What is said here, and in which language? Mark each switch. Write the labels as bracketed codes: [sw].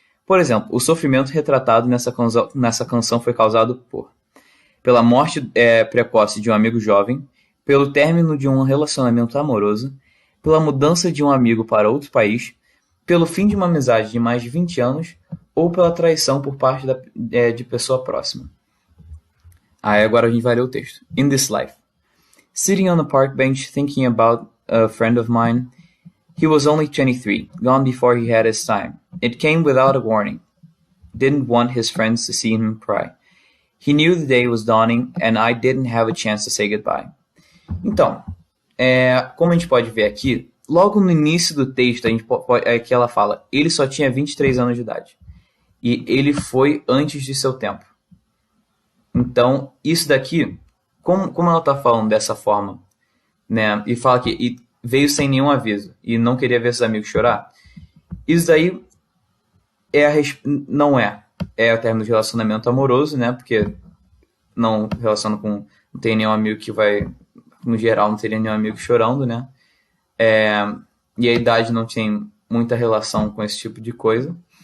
[pt] Por exemplo, o sofrimento retratado nessa canção foi causado pela morte precoce de um amigo jovem, pelo término de um relacionamento amoroso, pela mudança de um amigo para outro país, pelo fim de uma amizade de mais de 20 anos ou pela traição por parte de pessoa próxima. Aí agora a gente vai ler o texto. [en] In this life. Sitting on a park bench thinking about a friend of mine. He was only 23, gone before he had his time. It came without a warning. Didn't want his friends to see him cry. He knew the day was dawning and I didn't have a chance to say goodbye. [pt] Então, como a gente pode ver aqui, logo no início do texto, que ela fala, ele só tinha 23 anos de idade. E ele foi antes de seu tempo. Então, isso daqui, como ela está falando dessa forma, né, e fala que veio sem nenhum aviso e não queria ver seus amigos chorar, isso daí não é o término de relacionamento amoroso, né, porque não tem nenhum amigo que vai, no geral, não teria nenhum amigo chorando, né, e a idade não tem muita relação com esse tipo de coisa.